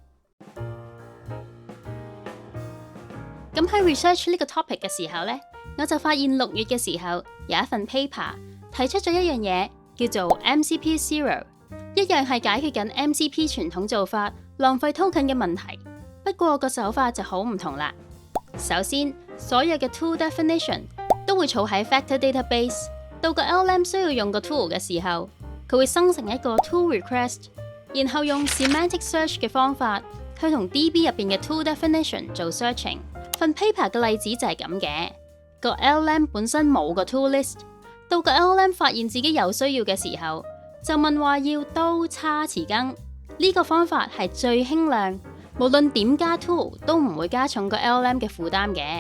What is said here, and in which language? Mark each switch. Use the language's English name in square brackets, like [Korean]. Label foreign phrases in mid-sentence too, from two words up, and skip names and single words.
[Cantonese] 咁喺 research 呢個 topic 嘅時候呢，我就發現6月嘅時候有一份 paper 提出咗一樣嘢叫做 MCP Zero， 一樣係解決緊 MCP 傳統做法浪費 token 嘅問題。不過個手法就好唔同啦。首先，所有嘅 [English] tool definition [Cantonese] 都會儲喺 [English] Vector Database， [Cantonese] 到個 LLM 需要用個 tool 嘅時候，佢會生成一個 [English] tool request， [Cantonese] 然後用 [English] semantic search [Cantonese] 嘅方法去同 DB 入邊嘅 [English] tool definition [Cantonese] 做 searching。份 paper 嘅例子就係咁嘅，個 LLM 本身冇個 [English] tool list， [Cantonese] 到個 LLM 發現自己有需要嘅時候，就問話要刀叉匙羹。呢個方法係最輕量，無論點加 tool 都唔會加重個 LLM 嘅負擔嘅。